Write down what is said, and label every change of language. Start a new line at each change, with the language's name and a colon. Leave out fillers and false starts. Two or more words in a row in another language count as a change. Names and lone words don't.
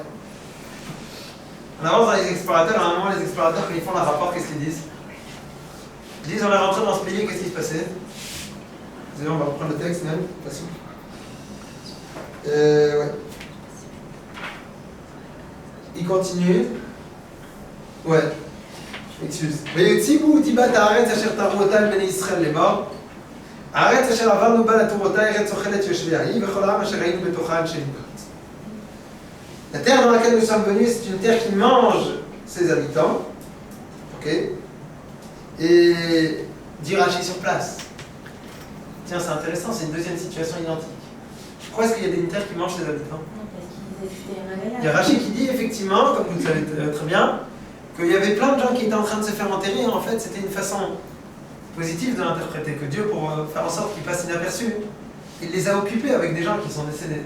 French: On avance dans les explorateurs, à un moment les explorateurs quand ils font leur rapport, qu'est-ce qu'ils disent? Ils disent, on est rentré dans ce pays, qu'est-ce qui se passait? On va reprendre le texte même, facile. Ouais. Il continue. Ouais. Excuse.
Hebrew: ויוציאו דיבת הארץ אשר תרו אותה לבני ישראל לאמור. הארץ אשר עברנו בה לתור אותה ארץ אוכלת יושביה היא וכל העם אשר היינו בתוכה אנשי ליבת.
French: La terre dans laquelle nous sommes venus, c'est une terre qui mange ses habitants. Ok. Et dit Rachi sur place. Tiens, c'est intéressant, c'est une deuxième situation identique. Pourquoi est-ce qu'il y a une terre qui mange ses habitants? Il y a Rachi qui dit effectivement, comme vous le savez très bien, qu'il y avait plein de gens qui étaient en train de se faire enterrer, et en fait c'était une façon positive de l'interpréter, que Dieu, pour faire en sorte qu'ils passent inaperçus, il les a occupés avec des gens qui sont décédés.